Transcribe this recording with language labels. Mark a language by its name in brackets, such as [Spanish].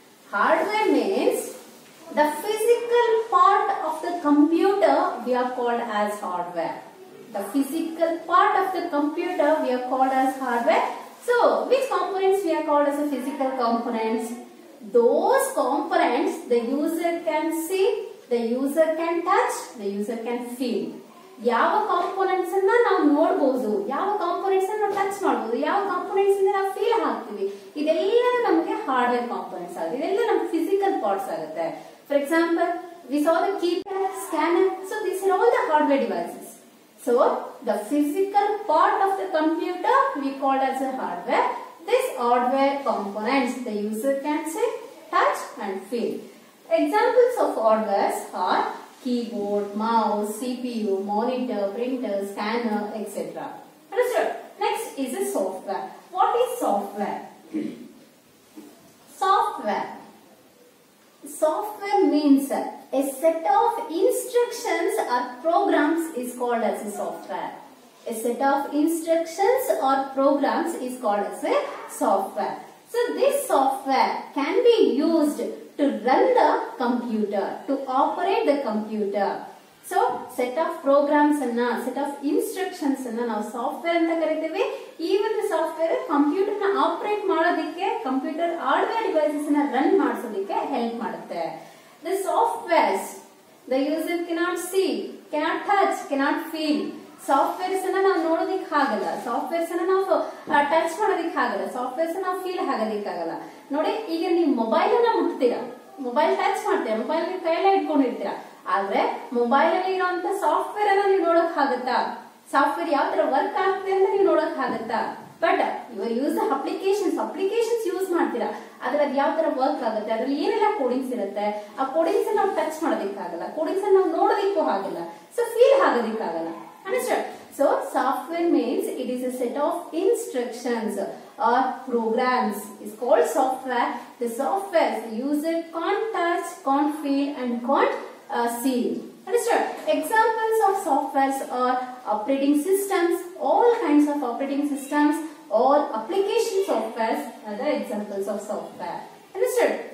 [English] Hardware means the physical part of the computer we are called as hardware. The physical part of the computer we are called as hardware. So, which components we are called as a physical components? Those components the user can see, the user can touch, the user can feel. [Kannada] ಯಾವ components ಅನ್ನ ನಾವು ನೋಡಬಹುದು, ಯಾವ components ಅನ್ನ ನಾವು touch ಮಾಡಬಹುದು, ಯಾವ components ಇಂದ ನಾವು ಫೀಲ್ ಆಗ್ತೀವಿ, ಇದೆಲ್ಲ ನಮಗೆ ಹಾರ್ಡ್ವೇರ್ ಕಾಂಪೋನೆಂಟ್ಸ್ ಆಗುತ್ತೆ. ಇದೆಲ್ಲ ನಮ್ಮ ಫಿಸಿಕಲ್ ಪಾರ್ಟ್ಸ್ ಆಗುತ್ತೆ. [English] For example, we saw the keypad, scanner. So these are all the hardware devices. So the physical part of the computer we call as a hardware. This hardware components the user can see, touch and feel. Examples of hardwares are keyboard, mouse, CPU, monitor, printer, scanner, etc. Understood? Next is a software. What is software? Software. Software means a set of instructions or programs is called as a software. A set of instructions or programs is called as a software. So this software can be used to run the computer, to operate the computer. So set of programs and set of instructions and [Kannada] ನಾವು software ಅಂತ ಕರೀತೀವಿ. ಈ ಒಂದು software computer ನ operate ಮಾಡೋದಕ್ಕೆ, computer hardware devices ನ run ಮಾಡಿಸೋದಕ್ಕೆ help ಮಾಡುತ್ತೆ. [English] The softwares the user cannot see, cannot touch, cannot feel. [Kannada] Softwares ಅನ್ನ ನಾವು ನೋಡೋದಿಕ್ ಆಗಲ್ಲ, ಸಾಫ್ಟ್ವೇರ್ಸ್ ಅನ್ನ ನಾವು ಟಚ್ ಮಾಡೋದಿಕ್ ಆಗಲ್ಲ, ಸಾಫ್ಟ್ವೇರ್ಸ್ ನಾವು ಫೀಲ್ ಆಗೋದಿಕ್ ಆಗಲ್ಲ. ನೋಡಿ, ಈಗ ನೀವು ಮೊಬೈಲ್ ಅನ್ನ ಮುಟ್ತೀರಾ, ಮೊಬೈಲ್ ಟಚ್ ಮಾಡ್ತೀರಾ, ಮೊಬೈಲ್ ಕೈಯಲ್ಲೇ ಇಟ್ಕೊಂಡಿರ್ತೀರಾ. ಆದ್ರೆ ಮೊಬೈಲ್ ಅಲ್ಲಿ ಇರುವಂತ ಸಾಫ್ಟ್ವೇರ್ ಅನ್ನ ನೀವು ನೋಡಕ್ ಆಗುತ್ತಾ? ಸಾಫ್ಟ್ವೇರ್ ಯಾವ ತರ ವರ್ಕ್ ಆಗ್ತದೆ ಅಂತ ನೀವು ನೋಡಕ್ ಆಗುತ್ತಾ? ಬಟ್ ಇವಾಗ ಯೂಸ್ ಅಪ್ಲಿಕೇಶನ್ಸ್ ಯೂಸ್ ಮಾಡ್ತೀರಾ, ಆದ್ರೆ ಅದು ಯಾವ ತರ ವರ್ಕ್ ಆಗುತ್ತೆ, ಅದ್ರಲ್ಲಿ ಏನೆಲ್ಲ ಕೋಡಿಂಗ್ಸ್ ಇರುತ್ತೆ, ಆ ಕೋಡಿಂಗ್ಸ್ ನಾವು ಟಚ್ ಮಾಡೋದಿಕ್ಕಾಗಲ್ಲ, ಕೋಡಿಂಗ್ಸ್ ನಾವು ನೋಡೋದಿಕ್ಕೂ ಆಗಲ್ಲ, so feel ಆಗೋದಿಕ್ಕಾಗಲ್ಲ. [English] Understood? So software means it is a set of instructions or programs. It's called software. The software the user can't touch, can't feel and can't see. Understood? Examples of softwares are operating systems, all kinds of operating systems, or application softwares are the examples of software. Understood?